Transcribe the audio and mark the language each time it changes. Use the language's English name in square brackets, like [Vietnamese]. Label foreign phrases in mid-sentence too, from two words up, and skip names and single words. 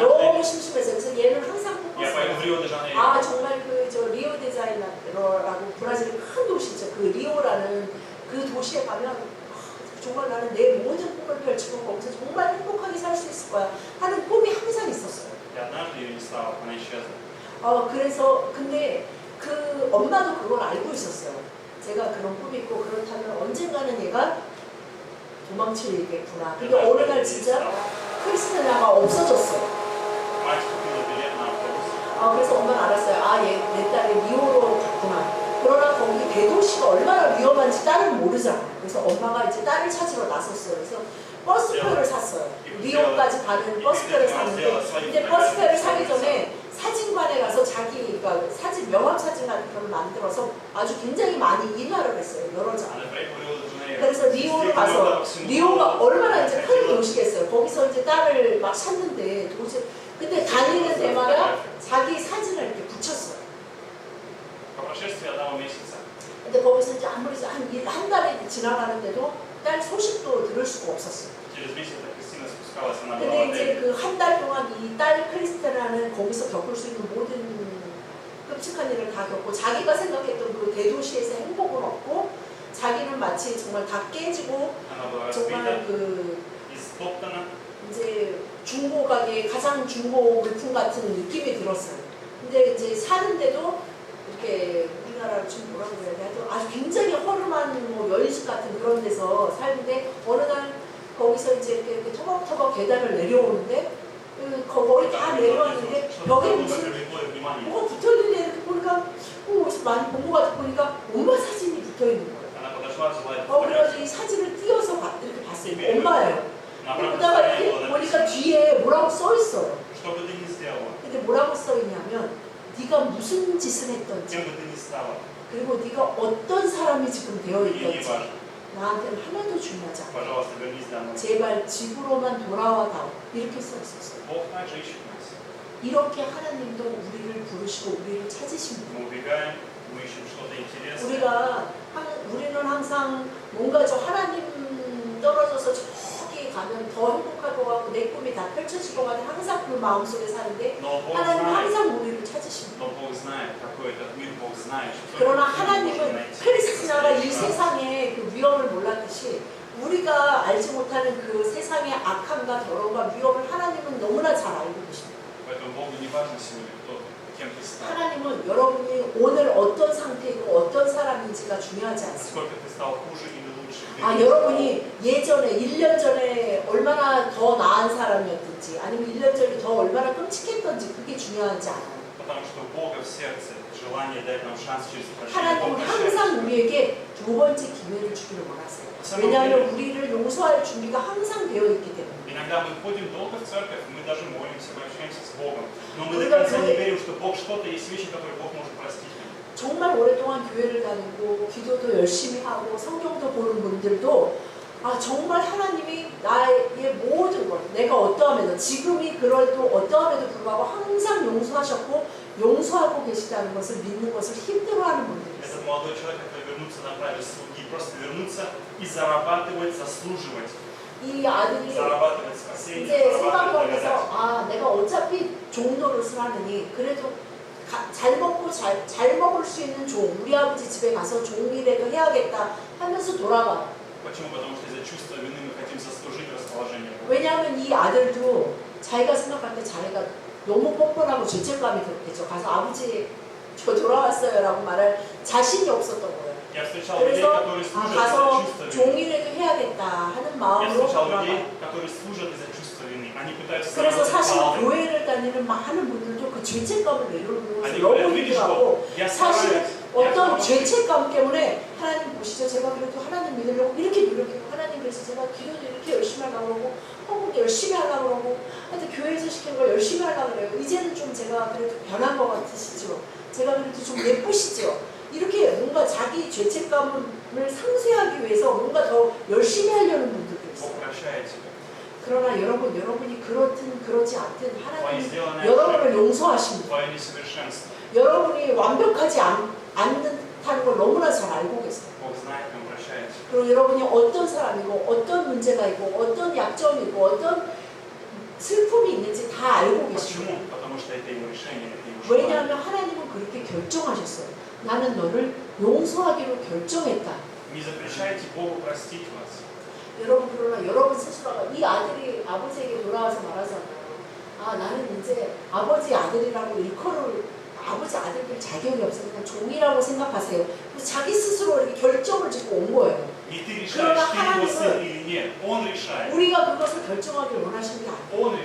[Korean] 너무 심심해서 그래서 얘는 항상 꿈꿨어요. 정말 리오데자네이로라고 브라질의 큰 도시죠. 그 리오라는 그 도시에 가면 정말 나는 내 모든 꿈을 펼치고 거기서 정말 행복하게 살 수 있을 거야 하는 꿈이 항상 있었어요. [Russian] И однажды ее не стало, она исчезла. [Korean] 그래서 근데 그 엄마도 그걸 알고 있었어요. 제가 그런 꿈이 있고 그렇다면 언젠가는 얘가 도망치겠구나. 근데 어느 날 진짜 크리스티나가 없어졌어요. [Russian] Мать купила билет на автобус. [Korean] 그래서 엄마는 알았어요. 내 딸이 리오로 갔구나. 그러나 거기 대도시가 얼마나 위험한지 딸은 모르잖아요. 그래서 엄마가 이제 딸을 찾으러 나섰어요. 그래서 버스표를 샀어요. 리오까지 가는 버스표를 샀는데 근데 버스표를 사기 전에 사진관에 가서 그러니까 사진 명함 사진 같은 걸 만들어서 아주 굉장히 많이 인화를 했어요. 여러 장. 그래서 리오를 가서 리오가 얼마나 이제 큰 도시겠어요. 거기서 이제 딸을 막 찾는데 도대체 근데 다니는 데마다 자기 사진을 이렇게 붙였어요. [Russian] По прошествии одного месяца [Korean] 근데 거기서 이제 아무리 한 달이 지나가는데도 딸 소식도 들을 수가 없었어요. [Russian] через месяц Кристина спускалась, она была в [Korean] 근데 이제 [Russian] отеле. [Korean] 그 한 달 동안 이 딸 크리스티나는 거기서 겪을 수 있는 모든 끔찍한 일을 다 겪고 자기가 생각했던 그 대도시에서 행복은 없고 자기는 마치 정말 다 깨지고 [Russian] Она была [Korean] 정말 [Russian] разбита, [Korean] 그 [Russian] истоптана. [Korean] 이제 중고 가게 가장 중고 물품 같은 느낌이 들었어요. 근데 이제 사는데도 이렇게 우리나라로 좀 뭐라고 그래야 돼? 아주 굉장히 허름한 뭐 연식 같은 그런 데서 살는데 어느 날 거기서 이제 이렇게 터벅터벅 계단을 내려오는데 거의 다 내려왔는데 벽에 무슨 뭐가 붙어있는데 이렇게 보니까 어디서 많이 본 것 같아 보니까 엄마 사진이 붙어있는 거예요. [Russian] Она подошла, взяла эту [Korean] 그래서 [Russian] фотографию. [Korean] 이 사진을 띄어서 이렇게 봤어요. 엄마예요. 보다가 이렇게 보니까 뒤에 뭐라고 써 있어요. [Russian] Что бы ты ни сделала, [Korean] 근데 뭐라고 써 있냐면 네가 무슨 짓을 했던지 [Russian] кем бы ты ни стала, [Korean] 그리고 네가 어떤 사람이 지금 되어 [Russian] мне не [Korean] 있던지 [Russian] важно. [Korean] 나한테는 하나도 중요하지 않아. [Russian] Пожалуйста, вернись домой. [Korean] 제발 집으로만 돌아와다오. 이렇게 써 있었어요. [Russian] Бог также ищет нас. [Korean] 이렇게 하나님도 우리를 부르시고 우리를 찾으십니다. [Russian] Мы убегаем, мы ищем что-то интересное. [Korean] 우리는 항상 뭔가 저 하나님 떨어져서 저기 가면 더 행복할 것 같고 내 꿈이 다 펼쳐질 것 같아 항상 그 마음속에 사는데 [Russian] Но Бог [Korean] 하나님 [Russian] знает, [Korean] 항상 우리를 찾으십니다. [Russian] но Бог знает, какой этот мир, Бог знает, что [Korean] 그러나 [Russian] мы можем [Korean] 하나님은 [Russian] найти. [Korean] 크리스티나가 이 세상의 그 위험을 몰랐듯이 우리가 알지 못하는 그 세상의 악함과 더러움과 위험을 하나님은 너무나 잘 알고 계십니다. [Russian] Поэтому Богу не важно сегодня, кто, кем ты стал. [Korean] 하나님은 여러분이 오늘 어떤 상태이고 어떤 사람인지가 중요하지 않습니다. [Russian] Сколько ты стал хуже или лучше. [Korean] 여러분이 예전에 1년 전에 얼마나 더 나은 사람이었든지 아니면 1년 전에 더 얼마나 끔찍했던지 그게 중요하지 않아요. [Russian] Потому что у Бога в сердце желание дать нам шанс через прощение. [Korean] 하나님은 [Russian] Бог [Korean] 항상 [Russian] прощает. [Korean] 우리에게 두 번째 기회를 주기를 원하세요. 왜냐하면 우리를 용서할 준비가 항상 되어 있기 때문에. [Russian] Иногда мы ходим долго в церковь, мы даже молимся, мы общаемся с Богом. Но мы до конца не верим, что Бог что-то, есть вещи, которые Бог может простить. [Korean] 정말 오랫동안 교회를 다니고 기도도 열심히 하고 성경도 보는 분들도 정말 하나님이 나의 모든 것 내가 어떠함에도 지금이 그래도 어떠함에도 불구하고 항상 용서하셨고 용서하고 계시다는 것을 믿는 것을 힘들어하는 분들이 있어요. [Russian] Этот молодой человек, который вернуться на праве слуги, просто вернуться и зарабатывать, заслуживать. [Korean] 이 아들이 [Russian] зарабатывать спасение, [Korean] 이제 [Russian] зарабатывать благодать. [Korean] 생각하면서 내가 어차피 종노릇을 하느니 그래도 잘 먹고 잘 먹을 수 있는 종 우리 아버지 집에 가서 종일에도 해야겠다 하면서 돌아가. [Russian] Почему? Потому что из-за чувства вины мы хотим заслужить расположение Бога. [Korean] 왜냐하면 이 아들도 자기가 생각할 때 자기가 너무 뻔뻔하고 죄책감이 들었겠죠. 가서 아버지 저 돌아왔어요 라고 말할 자신이 없었던 거예요. [Russian] Я встречал людей, [Korean] 그래서 [Russian] которые служат из-за [Korean] 가서 [Russian] чувства вины. [Korean] 종일에도 해야겠다 하는 [Russian] Я [Korean] 마음으로 [Russian] встречал [Korean] 돌아가. [Russian] людей, которые служат из-за чувства вины. Они пытаются [Korean] 그래서 [Russian] заработать [Korean] 사실 [Russian] баллы. [Korean] 교회를 다니는 많은 분들도 그 죄책감을 내려놓는 것을 [Russian] Они [Korean] 너무 [Russian] говорят, видишь, [Korean] 힘들어하고 [Russian] Бог, я [Korean] 사실 [Russian] стараюсь, я [Korean] 어떤 [Russian] стараюсь. [Korean] 죄책감 때문에 하나님 보시죠. 제가 그래도 하나님 믿으려고 이렇게 노력해요. 하나님 그래서 제가 기도도 이렇게 열심히 하려고 그러고 헌금도 열심히 하려고 그러고 하여튼 교회에서 시키는 걸 열심히 하려고 그래요. 이제는 좀 제가 그래도 변한 것 같으시죠. 제가 그래도 좀 예쁘시죠. 이렇게 뭔가 자기 죄책감을 상쇄하기 위해서 뭔가 더 열심히 하려는 분들도 있어요. [Russian] Бог прощает тебя. [Korean] 그러나 여러분이 그렇든 그러지 않든 [Russian] Твои [Korean] 하나님이 [Russian] сделанные [Korean] 여러분을 [Russian] ошибки, [Korean] 용서하십니다. [Russian] твое несовершенство. [Korean] 여러분이 완벽하지 않다는 걸 너무나 잘 알고 계세요. [Russian] Бог знает, Он прощает тебя. [Korean] 그리고 여러분이 어떤 사람이고 어떤 문제가 있고 어떤 약점이고 어떤 슬픔이 있는지 다 알고 계십니다. [Russian] Почему? Потому что это Его решение, это Его желание. [Korean] 왜냐하면 하나님은 그렇게 결정하셨어요. 나는 너를 용서하기로 결정했다. [Russian] Не запрещайте Богу простить вас. [Korean] 여러분 그러나 여러분 스스로가 이 아들이 아버지에게 돌아와서 말하잖아요. 아 나는 이제 아버지 아들이라고 일컬을 아버지 아들들 자격이 없어요. 그냥 종이라고 생각하세요. 그래서 자기 스스로 이렇게 결정을 짓고 온 거예요. 그러나 하나님은 우리가 그것을 결정하길 원하시는 게 아니에요.